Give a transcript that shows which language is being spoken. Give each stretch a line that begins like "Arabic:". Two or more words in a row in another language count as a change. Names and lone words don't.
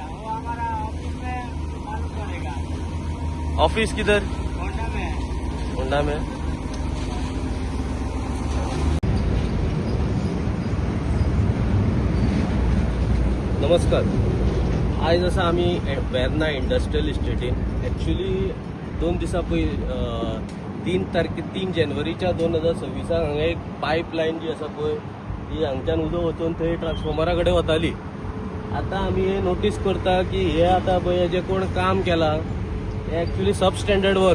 Hindi: वो हमारा ऑफिस में मालूम पड़ेगा। ऑफिस किधर? होंडा में है। होंडा में। नमस्कार।
Konkani: आज जसं आम्ही वेर्ना इंडस्ट्रियल इस्टेटीन एक्चुअली 2 दिसा पयलीं 3 जानेवारीच्या 2026 हांगा एक पायपलायन जी आसा पळय ती हांगच्यान उदक वचून थंय ट्रान्सफॉर्मरा कडेन वताली। आतां आमी हे नोटीस करता की हे आतां पळय जे कोण काम केलां हे एक्चुअली
English: substandard work.